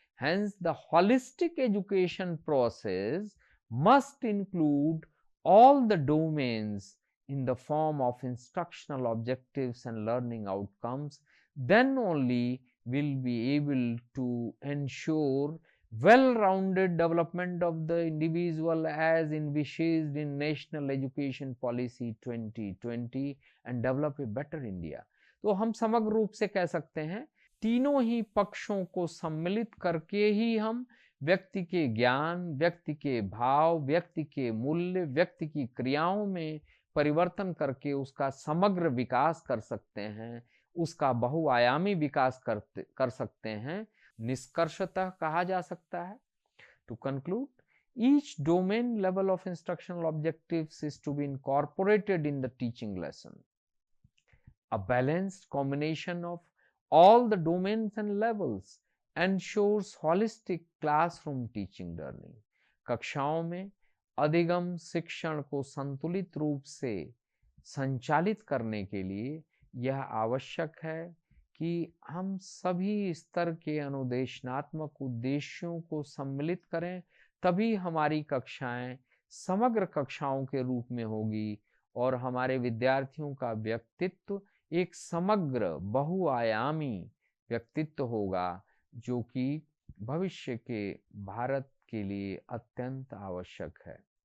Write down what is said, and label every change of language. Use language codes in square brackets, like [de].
[en] Hence, the holistic education process must include all the domains in the form of instructional objectives and learning outcomes. Then only will be able to ensure well-rounded development of the individual as envisaged in National Education Policy 2020 and develop a better India. [hi] तो हम समग्र रूप से कह सकते हैं, तीनों ही पक्षों को सम्मिलित करके ही हम व्यक्ति के ज्ञान, व्यक्ति के भाव, व्यक्ति के मूल्य, व्यक्ति की क्रियाओं में परिवर्तन करके उसका समग्र विकास कर सकते हैं, उसका बहुआयामी विकास कर सकते हैं। निष्कर्षतः कहा जा सकता है, [en] To conclude, each domain level of instructional objectives is to be incorporated in the teaching lesson. A balanced combination of all the domains and levels ensures holistic classroom teaching learning. [hi] कक्षाओं में अधिगम शिक्षण को संतुलित रूप से संचालित करने के लिए यह आवश्यक है कि हम सभी स्तर के अनुदेशनात्मक उद्देश्यों को सम्मिलित करें, तभी हमारी कक्षाएं समग्र कक्षाओं के रूप में होगी और हमारे विद्यार्थियों का व्यक्तित्व एक समग्र बहुआयामी व्यक्तित्व होगा, जो कि भविष्य के भारत के लिए अत्यंत आवश्यक है।